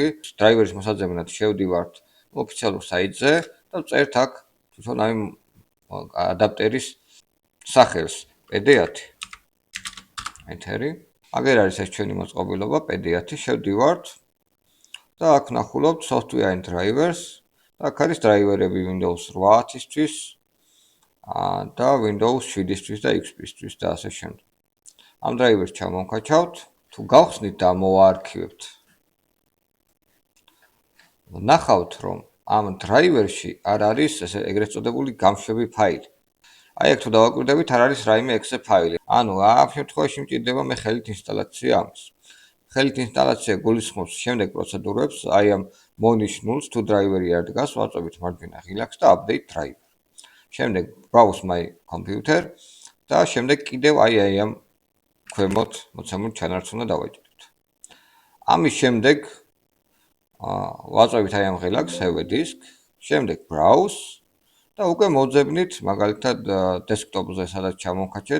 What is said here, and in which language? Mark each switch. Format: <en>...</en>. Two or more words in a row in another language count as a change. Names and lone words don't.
<ka>დრაივერის მოსაძებნად შევდივართ ოფიციალურ საიტზე და ვწერთ აქ თვითონ აი ადაპტერის სახელს PD10. ენტერი. აგერ არის ეს ჩვენი მოწყობილობა PD10, შევდივართ და აქ ნახულობთ</ka> <en>software and drivers</en> <ka>და აქ არის დრაივერები Windows 8-ისთვის და Windows 7-ისთვის და XP-ისთვის და ასე შემდეგ. ამ დრაივერს ჩამოვკაჩავთ, თუ გავხსნით და მოვაარქივებთ. ნახავთ, რომ ამ დრაივერში არ არის ესე ეგრეთ წოდებული გამშვები ფაილი. აი აქ თუ დავაკვირდებით, არ არის რაიმე exe ფაილი. ანუ ამ შემთხვევაში მჭირდება მე ხელით ინსტალაცია ამის. ხელით ინსტალაცია გულისხმობს შემდეგ პროცედურებს, აი ამ monishnulls თუ დრაივერი არ დგას, ვაწვევით მარჯვენა ღილაკს და</ka> <en>update driver.</en> <ka>შემდეგ</ka> <en>browse my computer</en> <ka>და შემდეგ კიდევ აი ამ ქვემოთ მოცემულ ჩანართს უნდა დავაჭიროთ. ამის შემდეგ ვაწვევით აი ამ ღილაკს</ka> <en>save disk,</en> <ka>შემდეგ browse და უკვე მოძებნით მაგალითად desktop-ზე სადაც ჩამოვკაჩეთ.</ka>